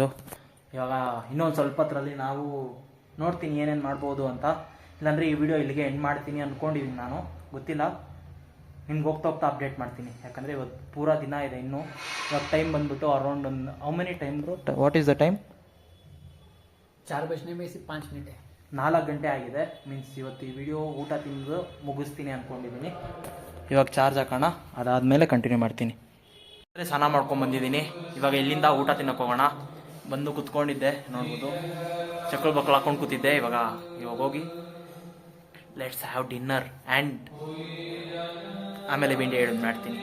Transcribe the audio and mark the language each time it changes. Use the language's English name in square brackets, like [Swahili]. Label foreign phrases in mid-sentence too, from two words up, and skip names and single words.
[Kannada] ಇವಾಗ ಇನ್ನೊಂದು ಸ್ವಲ್ಪ ಹೊತ್ತರಲ್ಲಿ ನಾವು ನೋಡ್ತೀನಿ ಏನೇನು ಮಾಡ್ಬೋದು ಅಂತ. ಇಲ್ಲಾಂದರೆ ಈ ವಿಡಿಯೋ ಇಲ್ಲಿಗೆ ಎಂಡ್ ಮಾಡ್ತೀನಿ ಅಂದ್ಕೊಂಡಿದ್ದೀನಿ ನಾನು, ಗೊತ್ತಿಲ್ಲ. ನಿಮ್ಗೆ ಹೋಗ್ತಾ ಹೋಗ್ತಾ ಅಪ್ಡೇಟ್ ಮಾಡ್ತೀನಿ. ಯಾಕಂದರೆ ಇವತ್ತು ಪೂರಾ ದಿನ ಇದೆ ಇನ್ನೂ. ಇವಾಗ ಟೈಮ್ ಬಂದ್ಬಿಟ್ಟು ಅರೌಂಡ್ ಒಂದು [English] how many time bro? What is the time? [Hindi] 4 बजने में से 5 मिनट है. [Kannada] 4 ಗಂಟೆ ಆಗಿದೆ. ಮೀನ್ಸ್ ಇವತ್ತು ಈ ವಿಡಿಯೋ ಊಟ ತಿಂದು ಮುಗಿಸ್ತೀನಿ ಅಂದ್ಕೊಂಡಿದ್ದೀನಿ. ಇವಾಗ ಚಾರ್ಜ್ ಹಾಕೋಣ, ಅದಾದಮೇಲೆ ಕಂಟಿನ್ಯೂ ಮಾಡ್ತೀನಿ. ಸ್ನಾನ ಮಾಡ್ಕೊಂಡು ಬಂದಿದ್ದೀನಿ. ಇವಾಗ ಇಲ್ಲಿಂದ ಊಟ ತಿನ್ನೋಕೆ ಹೋಗೋಣ. ಬಂದು ಕುತ್ಕೊಂಡಿದ್ದೆ, ನೋಡ್ಬೋದು ಚಕ್ಕಳು ಬಕ್ಕಳು ಹಾಕೊಂಡು ಕೂತಿದ್ದೆ. ಇವಾಗ ಹೋಗಿ [English] let's have dinner and [Kannada] ಆಮೇಲೆ ಬಿಂಡಿ ಹೇಳೋದು ಮಾಡ್ತೀನಿ.